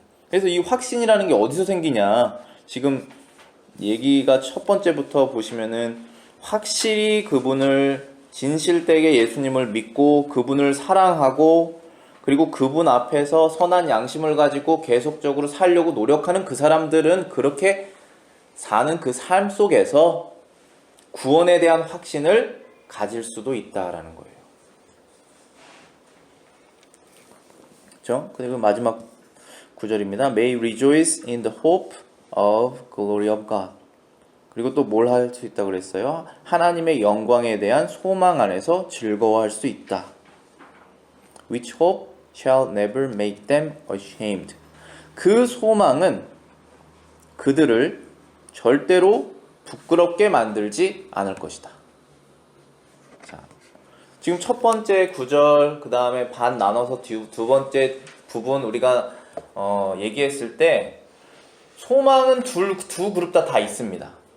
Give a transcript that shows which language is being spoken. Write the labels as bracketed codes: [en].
[ko] 그래서 이 확신이라는 게 어디서 생기냐? 지금 얘기가 첫 번째부터 보시면은 확실히 그분을 진실되게 예수님을 믿고 그분을 사랑하고 그리고 그분 앞에서 선한 양심을 가지고 계속적으로 살려고 노력하는 그 사람들은 그렇게 사는 그 삶 속에서 구원에 대한 확신을 가질 수도 있다라는 거예요. 그렇죠? 그리고 마지막 구절입니다. [en] May rejoice in the hope of glory of God. [ko] 그리고 또 뭘 할 수 있다고 그랬어요? 하나님의 영광에 대한 소망 안에서 즐거워할 수 있다. [en] Which hope shall never make them ashamed. [ko] 그 소망은 그들을 절대로 부끄럽게 만들지 않을 것이다. 자, 지금 첫 번째 구절, 그 다음에 반 나눠서 두 번째 부분 우리가 얘기했을 때 소망은 두 그룹 다 있습니다.